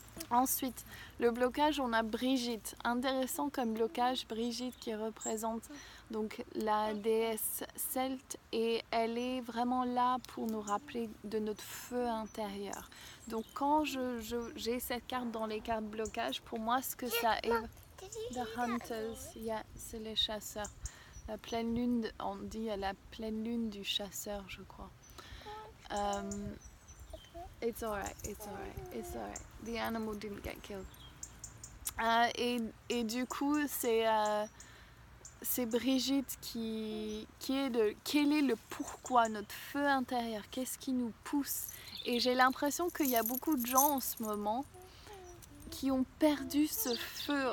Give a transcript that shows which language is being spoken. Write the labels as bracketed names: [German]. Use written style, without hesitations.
[French] Ensuite, le blocage, on a Brigitte. Intéressant comme blocage, Brigitte qui représente donc la déesse celte et elle est vraiment là pour nous rappeler de notre feu intérieur. Donc quand j'ai cette carte dans les cartes blocage, pour moi ce que ça est... [English] The Hunters, yeah, [French] c'est les chasseurs. La pleine lune, on dit la pleine lune du chasseur, je crois. [English] It's alright, it's alright, it's alright. The animal didn't get killed. [French] Et du coup, c'est Brigitte qui est quel est le pourquoi, notre feu intérieur, qu'est-ce qui nous pousse. Et j'ai l'impression qu'il y a beaucoup de gens en ce moment qui ont perdu ce feu.